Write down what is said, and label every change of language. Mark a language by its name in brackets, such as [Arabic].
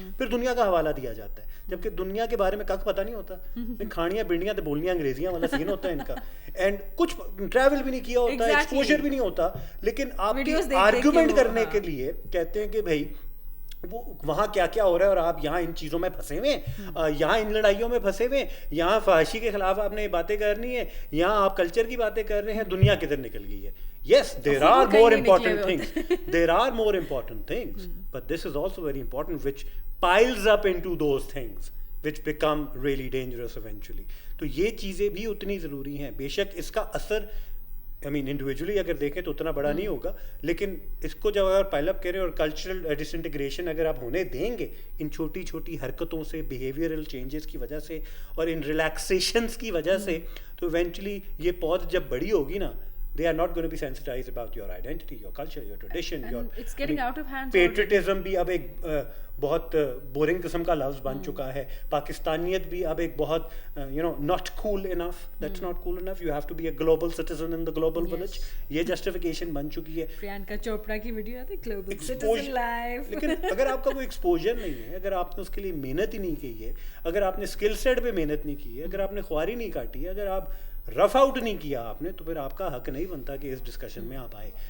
[Urdu] پھر دنیا کا حوالہ دیا جاتا ہے, جبکہ دنیا کے بارے میں کک پتہ نہیں ہوتا, کھانیاں بنڈیاں تو بولنیاں انگریزیاں والا سین ہوتا ہے ان کا, اینڈ کچھ ٹریول بھی نہیں کیا ہوتا, ایکسپوجر بھی نہیں ہوتا, لیکن آپ کے آرگیومنٹ کرنے کے لیے کہتے ہیں کہ بھائی وہ وہاں کیا کیا ہو رہا ہے, اور آپ یہاں ان چیزوں میں پھنسے ہوئے ہیں, یہاں ان لڑائیوں میں پھنسے ہوئے ہیں, یہاں فحاشی کے خلاف آپ نے باتیں کرنی ہے, یہاں آپ کلچر کی باتیں کر رہے ہیں, دنیا کدھر نکل گئی ہے. [English] Yes, there are more important things. There are more important things, but this is also very important, which piles up into those things, which become really dangerous eventually. [Urdu] تو یہ چیزیں بھی اتنی ضروری ہیں. بے شک اس کا اثر انڈیویجولی اگر دیکھیں تو اتنا بڑا نہیں ہوگا, لیکن اس کو جب اگر پائل اپ کریں اور کلچرل ڈس انٹیگریشن اگر آپ ہونے دیں گے ان چھوٹی چھوٹی حرکتوں سے, بیہیویئرل چینجز کی وجہ سے, اور ان ریلیکسیشنس کی وجہ سے, تو ایونچولی یہ پود جب بڑی ہوگی نا, [English] they are not going to be sensitized about your identity, your culture, your tradition, your it's getting out of hand. [Urdu] patriotism بھی اب ایک بہت بورنگ قسم کا لفظ بن چکا ہے. پاکستانیت بھی اب ایک بہت [English] not cool enough, that's not cool enough, you have to be a global citizen in the global village. [Urdu] یہ جسٹیفیکیشن بن چکی ہے. پریانکا چوپڑا کی ویڈیو آتی [English] global citizen life. [Urdu] لیکن اگر آپ کا کوئی ایکسپوجر نہیں ہے, اگر آپ نے اس کے لیے محنت ہی نہیں کی ہے, اگر آپ نے اسکل سیٹ پہ محنت نہیں کی ہے, اگر آپ نے خواری نہیں کاٹی ہے, اگر آپ رف آؤٹ نہیں کیا آپ نے تو پھر آپ کا حق نہیں بنتا کہ اس ڈسکشن میں آپ آئے.